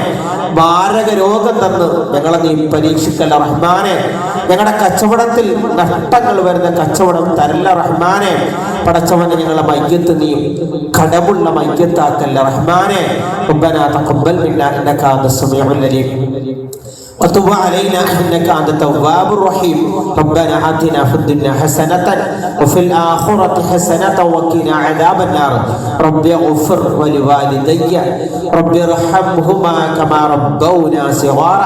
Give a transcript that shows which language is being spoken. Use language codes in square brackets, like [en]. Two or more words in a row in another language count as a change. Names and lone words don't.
[ml] മാരക രോഗം തന്ന് ഞങ്ങളെ നീ പരീക്ഷിക്കല്ല റഹ്മാനെ. ഞങ്ങളുടെ കച്ചവടത്തിൽ നഷ്ടങ്ങൾ വരുന്ന കച്ചവടം തരല്ല റഹ്മാനെ. പടച്ചവനെ, ഞങ്ങളുടെ മയ്യത്ത് നീ കടമുള്ള മയ്യത്താക്കല്ല റഹ്മാനെ. [ar] ربنا تقبل منا إنك أنت السميع العليم وتب علينا إنك أنت التواب الرحيم. ربنا آتنا في الدنيا حسنة وفي الآخرة حسنة وقنا عذاب النار. رب اغفر ولوالدي رب ارحمهما كما ربونا صغارا.